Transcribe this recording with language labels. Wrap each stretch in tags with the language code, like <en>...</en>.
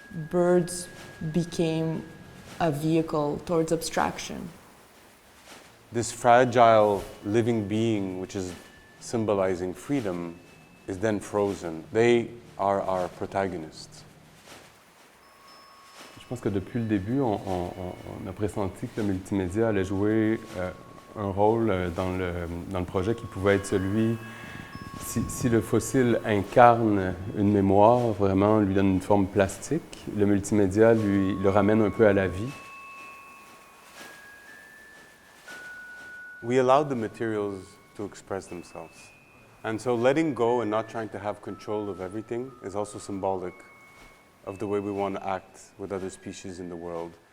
<en>Birds became a vehicle towards abstraction. This fragile living being, which is symbolizing freedom, is then frozen. They are our protagonists.</en> <fr>Je pense que depuis le début, on a pressenti que le multimédia allait jouer un rôle dans le projet qui pouvait être celui, si le fossile incarne une mémoire, vraiment lui donne une forme plastique, le multimédia le ramène un peu à la vie.</fr> <en>We allowed the materials to express themselves. And so letting go and not trying to have control of everything is also symbolic of the way we want to act with other species in the world.</en>